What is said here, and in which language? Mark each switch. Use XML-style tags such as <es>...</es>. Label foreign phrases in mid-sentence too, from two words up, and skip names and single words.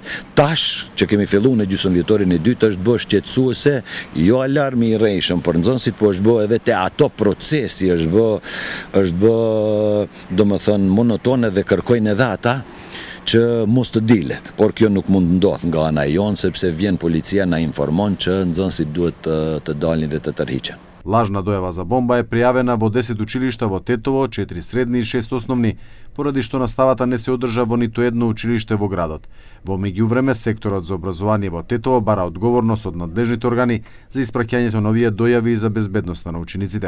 <sq>Tash që kemi filluar në gjysmëvjetorin e dytë është bërë shqetësuese, jo alarmi i rrejshëm për nxënësit, po është bërë edhe te ato procesi, është bë domethënë monoton edhe kërkojnë edhe ata që mos të dilet, por kjo nuk mund ndodh nga ana jonë, sepse vjen policia na informon që nxënësit duhet të dalin dhe të tërhiqen.</sq> <mk>Лажна дојава за бомба е пријавена во 10 училишта во Тетово, 4 средни и 6 основни, поради што наставата не се одржа во ниту едно училиште во градот. Во меѓувреме, секторот за образование во Тетово бара одговорност од надлежните органи за испраќањето на овие дојави и за безбедноста на учениците.</mk>